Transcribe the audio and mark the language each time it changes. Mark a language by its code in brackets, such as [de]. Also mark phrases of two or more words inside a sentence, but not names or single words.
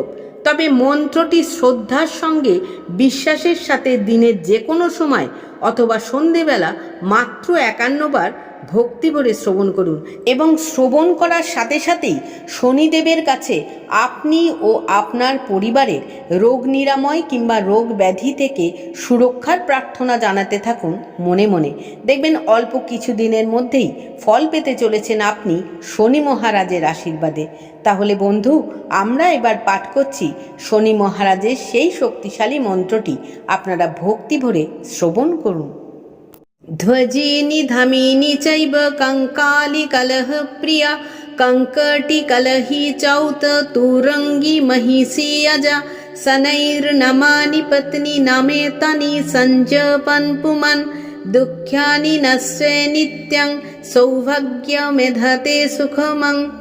[bn] তবে মন্ত্রটি শ্রদ্ধার সঙ্গে বিশ্বাসের সাথে দিনের যে কোনো সময় অথবা সন্ধেবেলা মাত্র 51 বার ভক্তি ভরে শ্রবণ করুন এবং শ্রবণ করার সাথে সাথেই শনিদেবের কাছে আপনি ও আপনার পরিবারের রোগ নিরাময় কিংবা রোগ ব্যাধি থেকে সুরক্ষার প্রার্থনা জানাতে থাকুন মনে মনে। দেখবেন অল্প কিছু দিনের মধ্যেই ফল পেতে চলেছেন আপনি শনি মহারাজের আশীর্বাদে। তাহলে বন্ধু, আমরা এবার পাঠ করছি শনি মহারাজের সেই শক্তিশালী মন্ত্রটি। আপনারা ভক্তি ভরে শ্রবণ করুন। [sa] ध्वजिनि धामिनि चैव कङ्कालि कलह प्रिया कङ्कटि कलहि चौत तुरङ्गि महिषी अजा शनैर्नमानि पत्नी नामेतानि सञ्जपन पुमन दुःख्यानि नस्ये नित्यं सौभाग्यमेधते सुखमं।